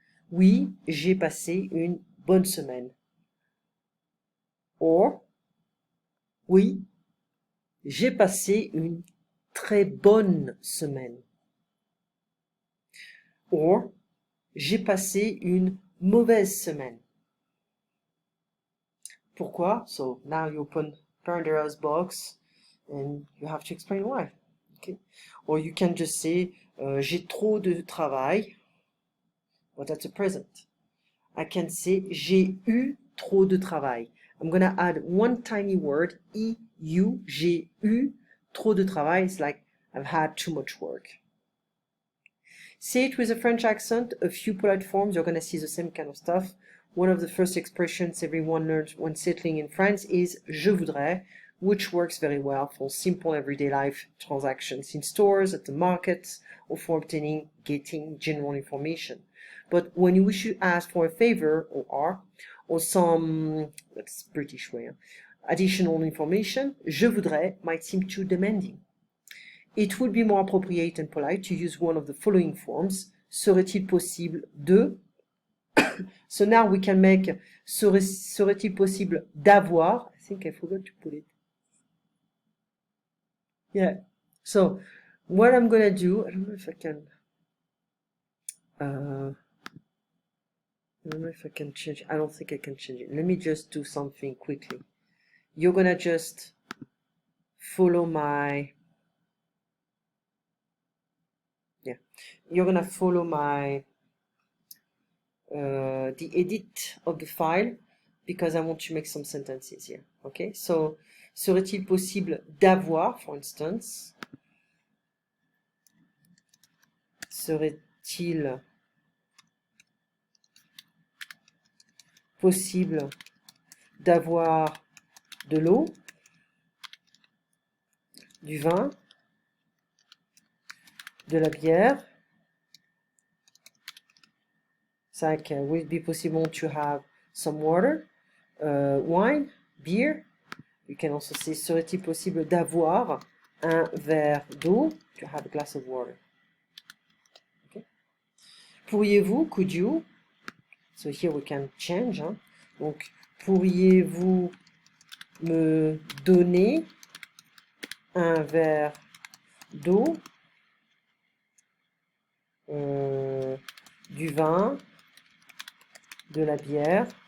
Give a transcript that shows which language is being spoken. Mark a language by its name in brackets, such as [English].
[French] Oui, j'ai passé une bonne semaine. Or, oui, j'ai passé une très bonne semaine. Or, j'ai passé une mauvaise semaine. Pourquoi? [English] So now you open Pandora's box and you have to explain why. Okay? Or you can just say [French] j'ai trop de travail, [English] but that's a present. I can say [French] j'ai eu trop de travail. [English] I'm gonna add one tiny word, eu, [French] j'ai eu trop de travail. [English] It's like I've had too much work. Say it with a French accent, a few polite forms, you're going to see the same kind of stuff. One of the first expressions everyone learns when settling in France is [French] je voudrais, [English] which works very well for simple everyday life transactions in stores, at the markets, or for getting general information. But when you wish to ask for a favor, or some, that's British way, additional information, [French] je voudrais [English] might seem too demanding. It would be more appropriate and polite to use one of the following forms. [French] Serait-il possible de? [English] So now we can make [French] serait-il possible d'avoir? [English] I think I forgot to put it. Yeah. So what I'm gonna do, I don't know if I can. I don't know if I can change. I don't think I can change it. Let me just do something quickly. You're gonna just follow my. Yeah, you're gonna follow my the edit of the file because I want to make some sentences here. [French] Okay, so serait-il possible d'avoir, [English] for instance, [French] serait-il possible d'avoir de l'eau, du vin, de la bière? [English] It's like, would it be possible to have some water, wine, beer? You can also say, [French] serait-il possible d'avoir un verre d'eau? [English] To have a glass of water. Okay. [French] Pourriez-vous, [English] could you? So here we can change. Hein? [French] Donc, pourriez-vous me donner un verre d'eau, du vin, de la bière?